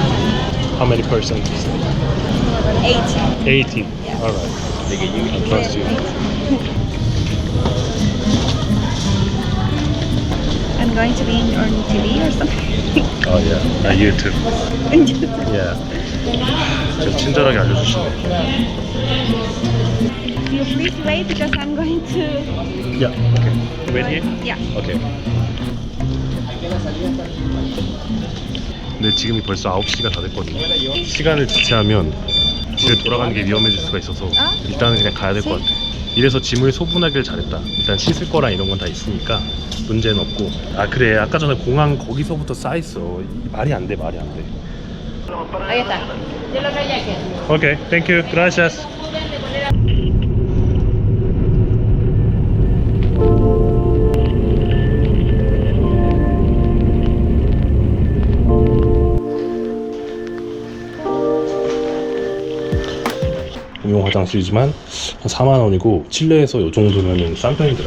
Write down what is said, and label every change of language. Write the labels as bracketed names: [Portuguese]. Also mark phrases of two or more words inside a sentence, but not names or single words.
[English] How many percent? 80. 80. Yes. Alright. I trust you. I'm going to be on TV or something. Oh yeah. YouTube. Yeah. [Korean] 좀 친절하게 알려주시네. [English] You please wait because I'm going to. Yeah. Okay. Wait here? Yeah. Okay. [Korean] 근데 지금이 벌써 9시가 다 됐거든요. 시간을 지체하면 집에 돌아가는 게 위험해질 수가 있어서 일단은 그냥 가야 될 것 같아. 이래서 짐을 소분하길 잘했다. 일단 씻을 거랑 이런 건 다 있으니까 문제는 없고. 아 그래, 아까 전에 공항 거기서부터 쌓였어. 말이 안 돼. [Spanish] Ahí está. Yo lo traía aquí. [Korean] 오케이, [English] thank you, [Korean] gracias. 공용 화장실이지만 한 4만 원이고 칠레에서 이 정도면 싼 편이더라고.